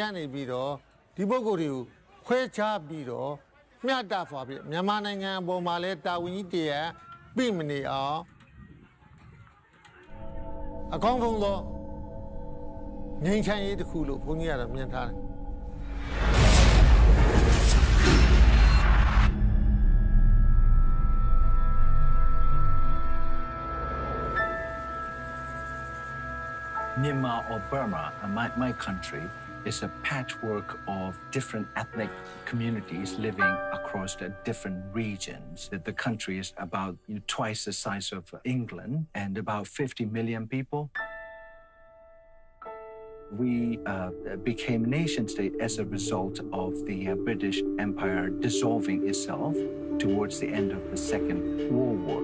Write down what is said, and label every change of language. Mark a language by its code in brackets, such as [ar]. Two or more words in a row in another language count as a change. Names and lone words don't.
[my] ကနေပြီးတော့ဒီပုဂ္ဂိုလ်တွေကိုခွဲခြားပြီးတော့မျှတစွာပြီးမြန်မာနိုင်ငံအပေါ်မှာလဲတာဝန်ကြီးတရားပြည်မနေအောင်အကောင်းဆုံးသောငြိမ်းချမ်းရေးတစ်ခုလို့ဘုန်းကြီးကတော့မြင်ထားတယ် [en] Myanmar or Burma, my country, is a patchwork of different ethnic communities living across the different regions. The country is about twice the size of England and about 50 million people. We became nation state as a result of the British Empire dissolving itself towards the end of the Second World War.